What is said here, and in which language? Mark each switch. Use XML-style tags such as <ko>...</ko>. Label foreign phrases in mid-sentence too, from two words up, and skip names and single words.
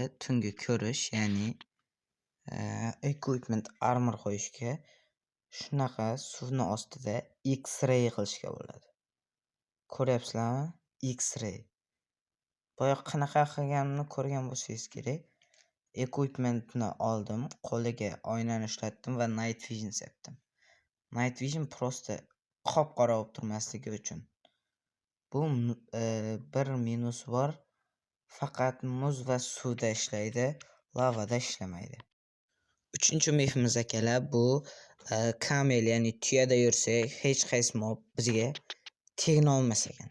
<uz>Tungi ko'rish, ya'ni</uz> <en>equipment armor</en> <uz>qo'yishga, shunaqa suvni ostida X-ray qilishga bo'ladi. Ko'ryapsizlarmi? X-ray. Boya qanaqa qilganimni ko'rgan bo'lsangiz kerak. Equipmentni oldim, qo'liga oynani ishlatdim va</uz> <en>night vision</en> <uz>sepdim.</uz> <en>Night vision</en> <uz>prosta qop-qora bo'lib turmasligi uchun. Bu bir minus bor. Faqat muz va suvda ishlaydi, lavada ishlamaydi. Uchinchi mifimiz akalar, bu kamel, ya'ni tuyada yursak, hech qaysi mob bizga tegna olmas ekan.</uz>